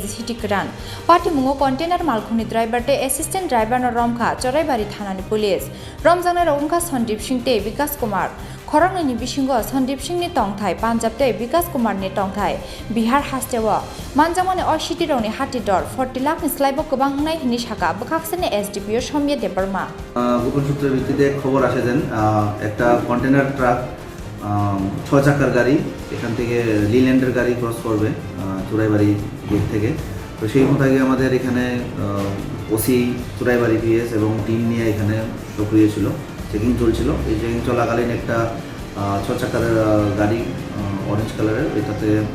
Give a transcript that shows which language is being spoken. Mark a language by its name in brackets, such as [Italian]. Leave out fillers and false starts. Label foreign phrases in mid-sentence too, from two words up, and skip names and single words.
[Kok Borok] City Karan patimungo container malkhuni driver te [English] assistant driver [Kok Borok] na Romkha Chorai bari thanani police Ramjangai Romkha Sandeep Singh te Vikas Kumar Khorang ni bishingo Sandeep Singh ni tongthai Punjab te Vikas Kumar ni tongthai Bihar hastewa manjamane or city roni hati dor 40 lakh ni slaibo gobang hnai hini shaka bokhaksene SDPO Somya Debarma [Bangla] গোপন সূত্রের ভিত্তিতে খবর আসে দেন একটা কন্টেনার ট্রাক 6 চাকার গাড়ি এখান থেকে লিল্যান্ডের গাড়ি ক্রস করবে চুরাইবাড়ি গেট থেকে তো সেই মোতাবেক আমাদের এখানে ওসি চুরাইবাড়ি পিএস এবং টিম নিয়ে এখানে সক্রিয় ছিল চেকিং চলছিল এই চেকিং চলাকালীন একটা 6 চাকার গাড়ি অরেঞ্জ কালারের এটাতে